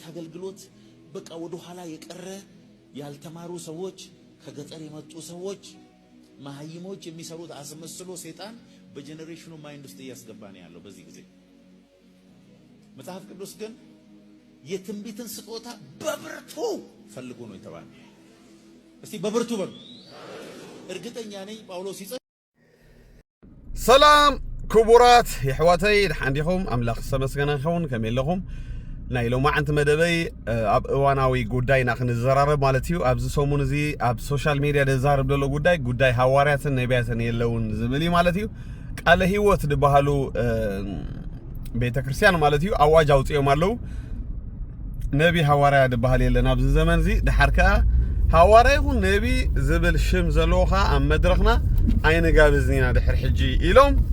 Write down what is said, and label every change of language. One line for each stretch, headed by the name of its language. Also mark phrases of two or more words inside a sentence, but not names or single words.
Amharic: አገልግሎት በቃ ወደ ኋላ የቀረ ያልተማሩ ሰዎች፣ ከገጠር የመጡ ሰዎች፣ ማህይሞች የሚሰሩት አስመስሎ ሴጣን በጄነሬሽኑ ማይንድ ውስጥ እያስገባ ነው ያለው በዚህ ጊዜ። መጽሐፍ ቅዱስ ግን የትንቢትን ስጦታ በብርቱ ፈልጉ ነው የተባለው። እስቲ በብርቱ በሉ። እርግጠኛ ነኝ ጳውሎስ ይጽፍ
Tigrinya: ሰላም ክቡራት የሕዋተይ ድሓንዲኹም ኣምላኽ ዝተመስገነ ይኹን ከመይ ኣለኹም? ናይ ሎማዓንቲ መደበይ ኣብ እዋናዊ ጉዳይ ኢና ክንዘራረብ ማለት እዩ። ኣብዚ ሰሙን እዚ ኣብ
English: social media
Tigrinya: ዝዛረብ ዘሎ ጉዳይ ሃዋርያትን ነቢያትን የለውን ዝብል እዩ ማለት እዩ። ቃለ ህይወት ዝበሃሉ ቤተ ክርስቲያን ማለት እዩ ኣዋጅ ኣውፅኦም ኣለዉ። ነቢ ሃዋርያ ዝበሃል የለን ኣብዚ ዘመን እዚ። ድሓር ከዓ ሃዋርያ ይኹን ነቢ ዝብል ሽም ዘለዎ ከዓ ኣብ መድረኽና ኣይንጋብዝኒና ድሕሪ ሕጂ ኢሎም